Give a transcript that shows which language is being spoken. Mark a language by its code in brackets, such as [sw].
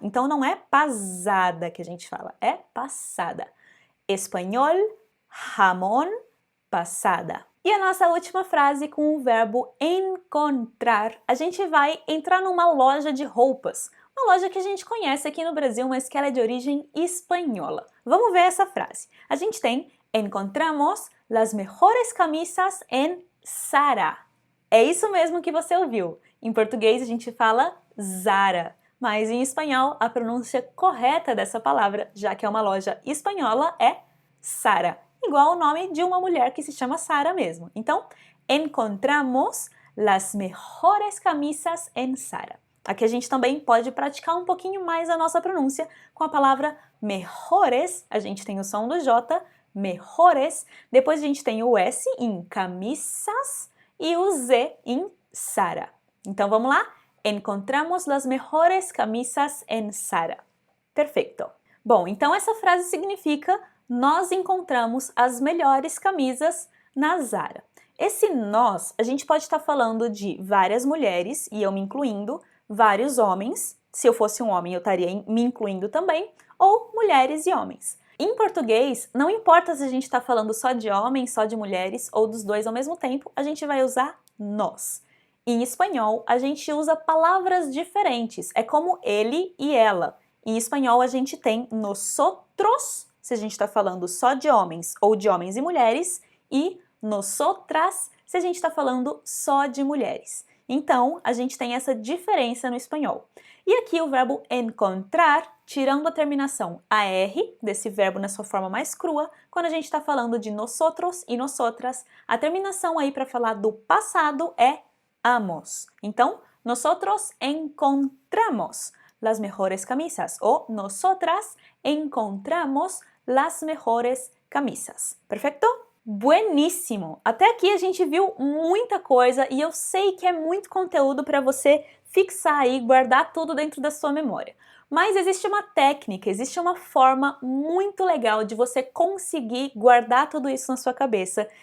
[pt] Então não é pasada que a gente fala, é passada. Espanhol, jamón, passada. E a nossa última frase com o verbo encontrar, a gente vai entrar numa loja de roupas. Uma loja que a gente conhece aqui no Brasil, mas que ela é de origem espanhola. Vamos ver essa frase. A gente tem [es] encontramos las mejores camisas en Zara. [pt] É isso mesmo que você ouviu. Em português a gente fala Zara, mas em espanhol a pronúncia correta dessa palavra, já que é uma loja espanhola, é Zara, igual o nome de uma mulher que se chama Sara mesmo. [es] Então, encontramos las mejores camisas en Zara. [pt] Aqui a gente também pode praticar um pouquinho mais a nossa pronúncia com a palavra mejores, a gente tem o som do J, mejores, depois a gente tem o S em camisas, e o Z em Zara. Então vamos lá? [es] Encontramos las mejores camisas en Zara. [pt] Perfeito. Bom, então essa frase significa nós encontramos as melhores camisas na Zara. Esse nós, a gente pode estar falando de várias mulheres, e eu me incluindo, vários homens, se eu fosse um homem eu estaria me incluindo também, ou mulheres e homens. Em português, não importa se a gente está falando só de homens, só de mulheres ou dos dois ao mesmo tempo, a gente vai usar nós. Em espanhol, a gente usa palavras diferentes, é como ele e ela. Em espanhol, a gente tem nosotros, se a gente está falando só de homens ou de homens e mulheres, e nosotras, se a gente está falando só de mulheres. Então, a gente tem essa diferença no espanhol. E aqui o verbo encontrar, tirando a terminação AR, desse verbo na sua forma mais crua, quando a gente está falando de nosotros e nosotras, a terminação aí para falar do passado é amos. [es] Então, nosotros encontramos las mejores camisas, ou nosotras encontramos las mejores camisas. [pt] Perfeito? Bueníssimo! Até aqui a gente viu muita coisa e eu sei que é muito conteúdo para você fixar aí, guardar tudo dentro da sua memória. Mas existe uma técnica, existe uma forma muito legal de você conseguir guardar tudo isso na sua cabeça.